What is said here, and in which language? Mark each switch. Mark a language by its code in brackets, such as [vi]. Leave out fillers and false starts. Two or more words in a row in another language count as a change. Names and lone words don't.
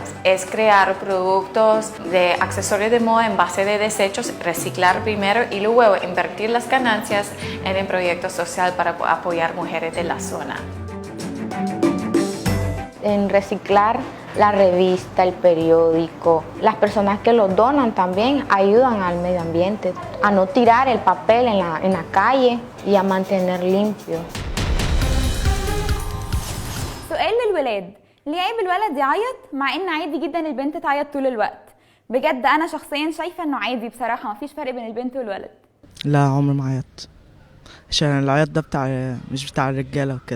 [es] Es crear productos de accesorios de moda en base de desechos, reciclar primero y luego invertir las ganancias en el proyecto social para apoyar mujeres de la zona. En reciclar la revista, el periódico, las personas que lo donan también ayudan al medio ambiente, a no tirar el papel en la calle y a mantener limpio. [ar] سؤال للولاد، ليه عيب الولد يعيط مع ان عادي جدا البنت تعيط طول الوقت؟ بجد انا شخصيا شايفه انه عادي بصراحه، مفيش فرق بين البنت والولد. لا عمري ما عيطت، عشان العياط ده مش بتاع الرجاله وكده.